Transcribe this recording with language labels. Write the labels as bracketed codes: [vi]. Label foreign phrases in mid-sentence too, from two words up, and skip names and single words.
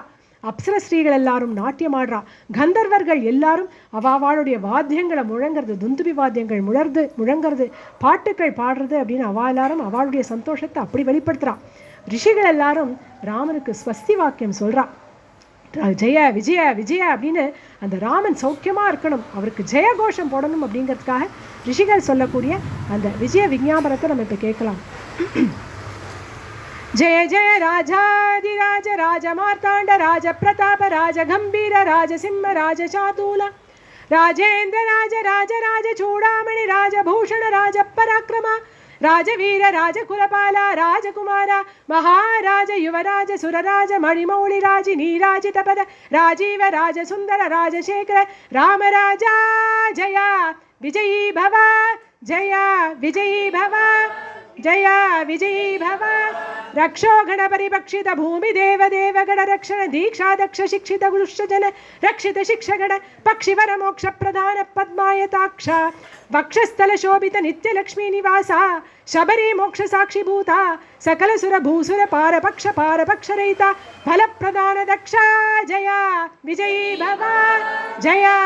[ta] அப்சர ஸ்ரீகள் எல்லாரும் நாட்டியம் ஆடுறா. கந்தர்வர்கள் எல்லாரும் அவளுடைய வாத்தியங்களை முழங்கிறது, துந்துபி வாத்தியங்கள் முழங்கிறது, பாட்டுக்கள் பாடுறது அப்படின்னு எல்லாரும் அவளுடைய சந்தோஷத்தை அப்படி வெளிப்படுத்துறா. ரிஷிகள் எல்லாரும் ராமனுக்கு ஸ்வஸ்தி வாக்கியம் சொல்றா. ஜெய விஜய விஜய அப்படின்னு அந்த ராமன் சௌக்கியமாக இருக்கணும், அவருக்கு ஜெயகோஷம் போடணும் அப்படிங்கிறதுக்காக ரிஷிகள் சொல்லக்கூடிய அந்த விஜய விஞ்ஞாபனத்தை நம்ம இப்போ கேட்கலாம். [sa] जय जय राजाधिराज राज मार्तांड राज प्रताप राज गंभीर राज सिंह राज चातुल राजेंद्र राज राज राज चूड़ामणि राज भूषण राज पराक्रम राजवीर राज कुलपाला राजकुमार महाराज युवराज सुरराज मणिमौळि राज नीराजित पद राजीव राज सुंदर राजशेखर राम राजा जय विजयी भव जय विजयी भव जय विजयी भव रक्षो गण परिपक्षित भूमि देव देव गण रक्षण दीक्षा दक्ष शिक्षित गुरुष्टजन रक्षित शिक्षगण पक्षिवर मोक्ष प्रधान पद्मायताक्ष वक्षस्थल शोभित नित्य लक्ष्मी निवासा शबरी मोक्ष साक्षी भूता सकल सुर भूसुर पारपक्ष रहिता फल प्रदान दक्ष जय विजयी भव जय